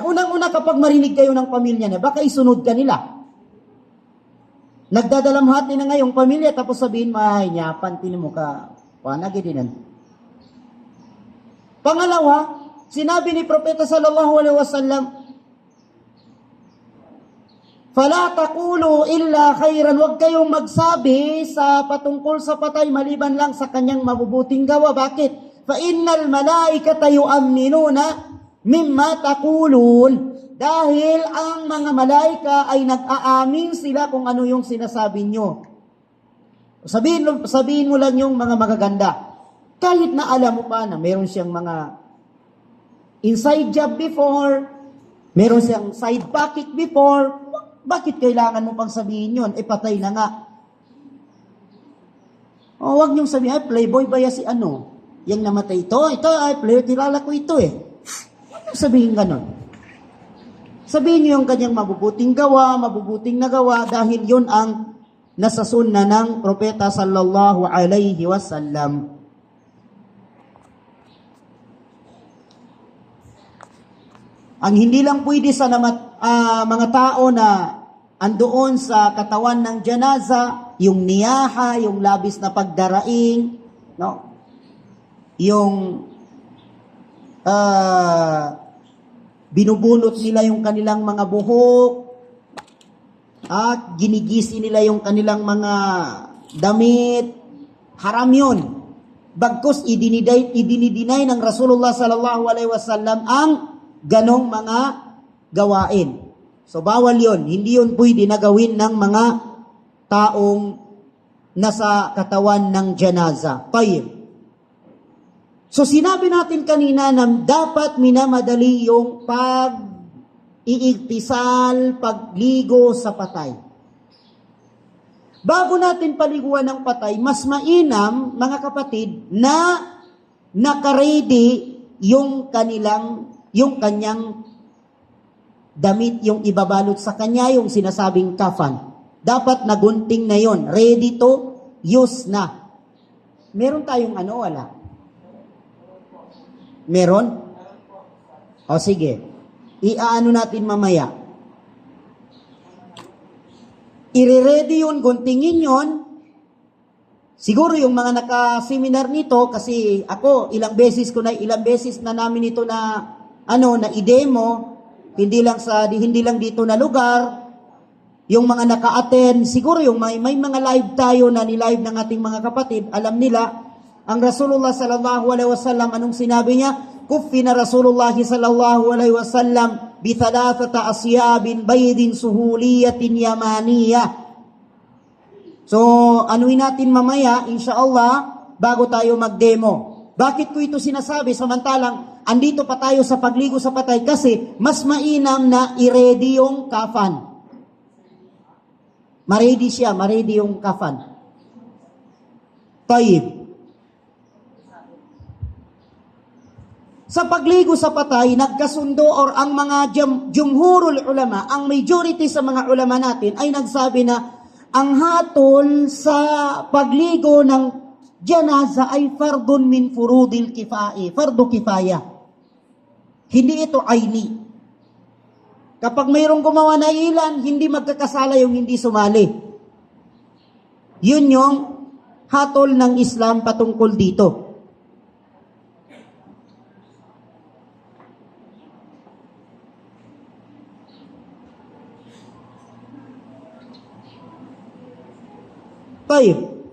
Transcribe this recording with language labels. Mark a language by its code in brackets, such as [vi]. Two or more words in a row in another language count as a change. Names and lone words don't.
[tl] Unang-una kapag marinig kayo ng pamilya niya, baka isunod ka nila. Nagdadalamhati na ngayong pamilya, tapos sabihin, nyapan, tinimo ka, panagidinan. Pangalawa, sinabi ni Propeta [ar] صلى الله عليه وسلم، فلا تقولوا إلا خيرا, [tl] huwag kayong magsabi sa patungkol sa patay maliban lang sa kanyang mabubuting gawa. Bakit? [ar] فإن الملائكة يؤمنون مما تقولون. [tl] Dahil ang mga malaika ay nag-aamin sila kung ano yung sinasabi nyo. Sabihin mo lang yung mga magaganda. Kahit na alam mo pa na meron siyang mga [en] inside job [tl] before, meron siyang [en] side pocket [tl] before, bakit kailangan mo pang sabihin yun? Patay na nga. O, wag niyong sabihin, playboy ba ya si ano? Yang namatay ito, player, kilala ko ito eh. Wag niyong sabihin ganon. Sabihin niyo yung kanyang mabubuting nagawa, dahil yun ang nasa sunna ng propeta [ar] صلى الله عليه وسلم. [tl] Ang hindi lang pwede sa mga tao na andoon sa katawan ng janaza, yung niyaha, yung labis na pagdaraing, no? Yung binubunot nila yung kanilang mga buhok, at ginigisi nila yung kanilang mga damit, haram yun. Bagkus idinidinay ng [ar] رسول الله صلى الله عليه وسلم [tl] ang ganong mga gawain. So bawal yun. Hindi yun pwede na gawin ng mga taong nasa katawan ng janaza. Tayyib. So sinabi natin kanina na dapat minamadali yung pag-iigtisal, pagligo sa patay. Bago natin paliguan ng patay, mas mainam, mga kapatid, na nakaredy yung kanyang damit, yung ibabalot sa kanya, yung sinasabing kafan. Dapat nagunting na yon, [en] ready to use [tl] na. Meron tayong wala? Meron? O sige, iaano natin mamaya. I-ready yun, guntingin yon. Siguro yung mga naka-seminar nito, kasi ako ilang beses na namin ito na i-demo, hindi lang dito na lugar. Yung mga naka-attend, siguro yung may mga live tayo na ni-live ng ating mga kapatid, alam nila ang [ar] رسول الله صلى الله عليه وسلم, [tl] anong sinabi niya? [ar] كفن رسول الله صلى الله عليه وسلم في ثلاثة أثواب بيض سحولية يمانية. [tl] So, anuin natin mamaya, insyaallah, bago tayo mag-demo. Bakit ko ito sinasabi? Samantalang, andito pa tayo sa pagligo sa patay kasi mas mainam na i-ready yung kafan. Ma-ready yung kafan. Tayyib. Sa pagligo sa patay, nagkasundo or ang mga [ar] جمهور العلماء, [tl] ang majority sa mga ulama natin ay nagsabi na ang hatol sa pagligo ng janaza ay [ar] فرض من فروض الكفاية، فرض كفاية. [tl] Hindi ito aini. Kapag mayroong gumawa na ilan, hindi magkakasala yung hindi sumali. Yun yung hatol ng Islam patungkol dito. Tayo.